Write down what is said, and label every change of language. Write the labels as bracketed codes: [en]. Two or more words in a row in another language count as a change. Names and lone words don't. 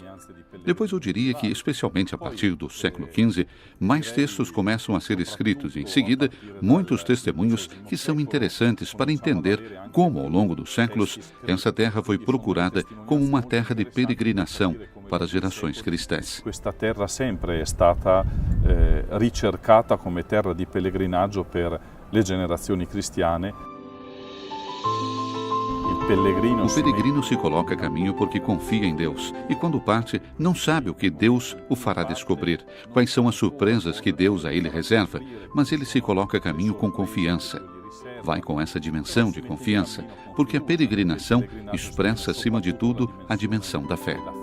[pt] Depois eu diria que, especialmente a partir do século XV, mais textos começam a ser escritos e, em seguida, muitos testemunhos que são interessantes para entender como, ao longo dos séculos, essa terra foi procurada como uma terra de peregrinação para as gerações cristãs. [it] Questa terra sempre è stata ricercata come terra di pellegrinaggio per le generazioni cristiane. [pt] O peregrino se coloca a caminho porque confia em Deus e, quando parte, não sabe o que Deus o fará descobrir, quais são as surpresas que Deus a ele reserva, mas ele se coloca a caminho com confiança. Vai com essa dimensão de confiança, porque a peregrinação expressa, acima de tudo, a dimensão da fé.